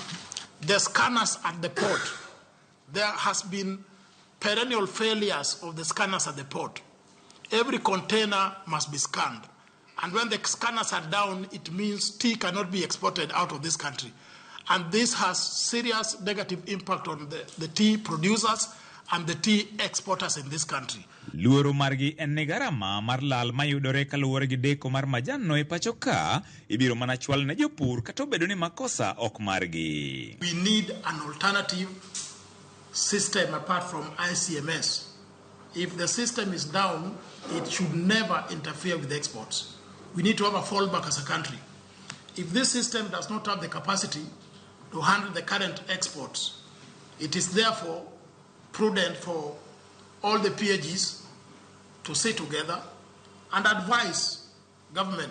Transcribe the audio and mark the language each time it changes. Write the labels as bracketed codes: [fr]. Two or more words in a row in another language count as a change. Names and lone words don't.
[en] The scanners at the port, there has been perennial failures of the scanners at the port. Every container must be scanned. And when the scanners are down, it means tea cannot be exported out of this country. And this has serious negative impact on the tea producers and the tea exporters in this country. [luo] Luoro margi en ne garama mar lal mayudore kaluwore gi deko mar majan no e pacho ka ibiro mana chwal ne jopur kata obedo ni makosa ok margi. [en] We need an alternative system apart from ICMS. If the system is down, it should never interfere with exports. We need to have a fallback as a country. If this system does not have the capacity to handle the current exports, it is therefore prudent for all the PAGs to sit together and advise government.